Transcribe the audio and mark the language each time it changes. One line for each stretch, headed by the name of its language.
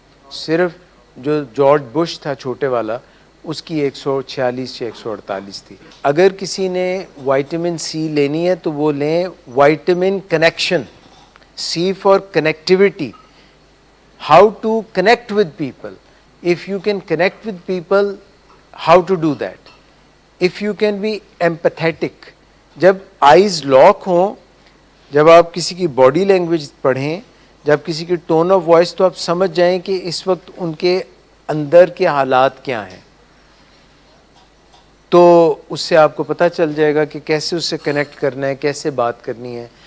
Urdu: صرف جو George Bush تھا چھوٹے والا اس کی 146 یا 148 تھی. اگر کسی نے وائٹامن سی لینی ہے تو وہ لیں vitamin connection,
English: C for connectivity, how to connect with people. If you can connect with people, how to do that? If you can be empathetic.
Urdu: جب آئیز لاک ہوں, جب آپ کسی کی باڈی لینگویج پڑھیں, جب کسی کی ٹون آف وائس, تو آپ سمجھ جائیں کہ اس وقت ان کے اندر کے حالات کیا ہیں, تو اس سے آپ کو پتہ چل جائے گا کہ کیسے اس سے کنیکٹ کرنا ہے, کیسے بات کرنی ہے.